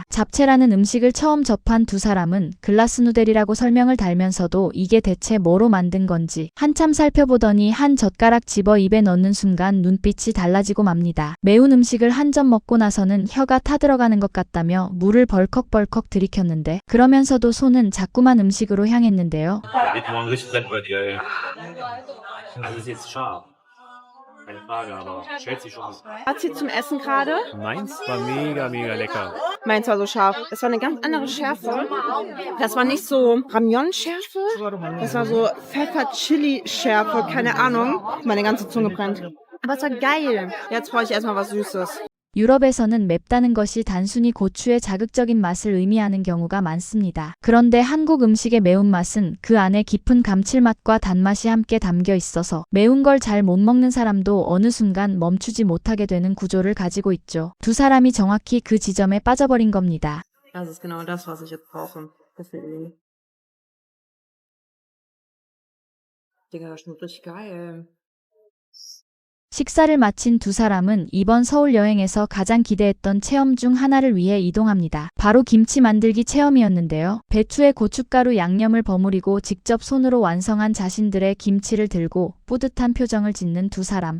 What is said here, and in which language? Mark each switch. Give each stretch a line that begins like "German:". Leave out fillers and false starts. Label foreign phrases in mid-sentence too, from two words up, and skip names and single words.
Korean: 잡채라는 음식을 처음 접한 두 사람은 글라스누델이라고 설명을 달면서도 이게 대체 뭐로 만든 건지 한참 살펴보더니 한 젓가락 집어 입에 넣는 순간 눈빛이 달라지고 맙니다. 매운 음식을 한 점 먹고 나서는 혀가 타들어가는 것 같다며 물을 벌컥벌컥 들이켰는데 그러면서도 손은 자꾸만 음식으로 향했는데요.
German: Geht morgen richtig Brett bei dir, ey. Also ist jetzt scharf. Keine Frage, aber stellt sich schon. Fazit zum Essen gerade. Meins war mega, mega lecker. Meins war so scharf. Das war eine ganz andere Schärfe. Das war nicht so Ramyon-Schärfe. Das war so Pfeffer-Chili-Schärfe. Keine Ahnung. Meine ganze Zunge brennt. Aber es war geil. Jetzt brauche ich erstmal was Süßes.
Korean: 유럽에서는 맵다는 것이 단순히 고추의 자극적인 맛을 의미하는 경우가 많습니다. 그런데 한국 음식의 매운맛은 그 안에 깊은 감칠맛과 단맛이 함께 담겨 있어서 매운 걸 잘 못 먹는 사람도 어느 순간 멈추지 못하게 되는 구조를 가지고 있죠. 두 사람이 정확히 그 지점에 빠져버린 겁니다.
German: Das ist genau das, was ich jetzt brauche. Deswegen. Digga, das schmeckt richtig geil.
Korean: 식사를 마친 두 사람은 이번 서울 여행에서 가장 기대했던 체험 중 하나를 위해 이동합니다. 바로 김치 만들기 체험이었는데요. 배추에 고춧가루 양념을 버무리고 직접 손으로 완성한 자신들의 김치를 들고 뿌듯한 표정을 짓는 두 사람.